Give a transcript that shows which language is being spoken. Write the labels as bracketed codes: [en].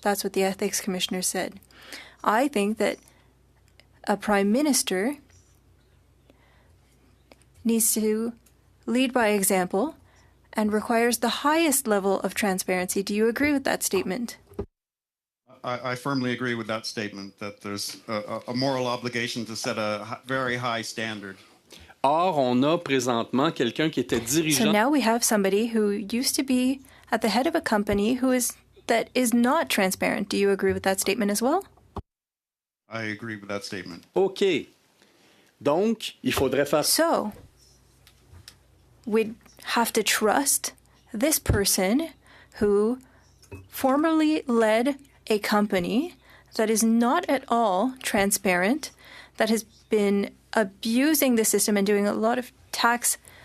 [en] That's what the Ethics Commissioner said. I think that a Prime Minister needs to lead by example and requires the highest level of transparency. Do you agree with that statement? I firmly agree with that statement, that there's a moral obligation to set a very high standard. [fr] Or, on a présentement quelqu'un qui était dirigeant. [en] So now we have somebody who used to be at the head of a company that is not transparent. Do you agree with that statement as well? I agree with that statement. [fr] OK. Donc, il faudrait faire. [en] So, we'd have to trust this person who formerly led a company that is not at all transparent, that has been abusing the system and doing a lot of tax